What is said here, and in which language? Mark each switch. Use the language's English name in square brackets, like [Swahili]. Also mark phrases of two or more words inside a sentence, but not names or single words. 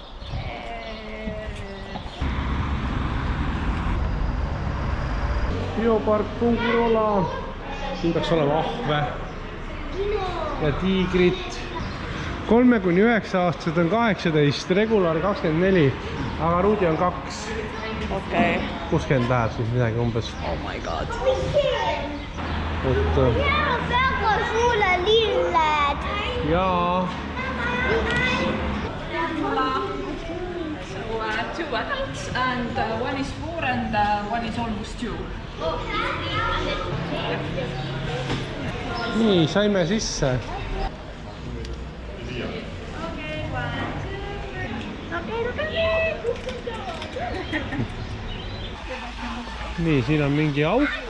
[Estonian] Biopark Fungiroola. Siin peaks olema ahve ja tiigrit. 3–9-aastased on 18, regular 24, aga Rudi on 2. Okei. 60 läheb siis midagi umbes. [English] Oh my god. [Estonian] Väga sulle lilled. Jaa. [English] So 2 adults and one is 4 and one is almost 2. [Estonian] Nii, saime sisse. Nii, siin on mingi auk.